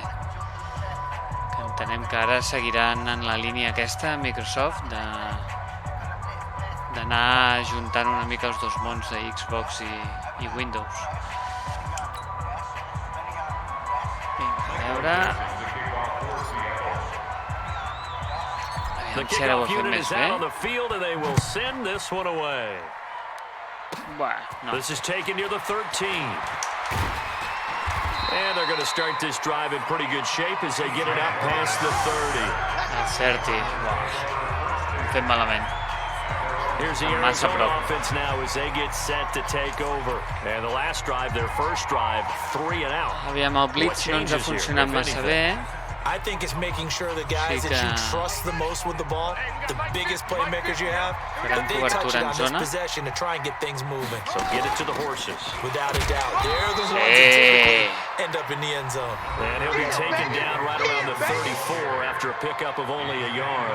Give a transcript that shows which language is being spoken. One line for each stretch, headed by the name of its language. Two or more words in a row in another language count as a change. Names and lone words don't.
Catalan: Que entenem que ara seguiran en la línia aquesta, Microsoft, d'anar juntant una mica els dos mons de Xbox i Windows. Vinga, a veure... Aviam si ara ho ha fet més bé. No.
English: This is taken near the 13. And they're going to start this drive in pretty good shape as they get it out past the 30.
Catalan: El 30. Hem fet malament.
English: Here's the Arizona offense now as they get set to take over. And the last drive, their first drive, 3 and out.
Catalan: Aviam, el blitz no ens ha funcionat massa bé.
English: I think it's making sure the guys that you trust the most with the ball, the biggest playmakers you have, that they touch it on this possession to try and get things moving. So get it to the horses. Without a doubt. They're the ones that typically end up in the end zone. And he'll be taken down right around the 34 after a pickup of only a yard.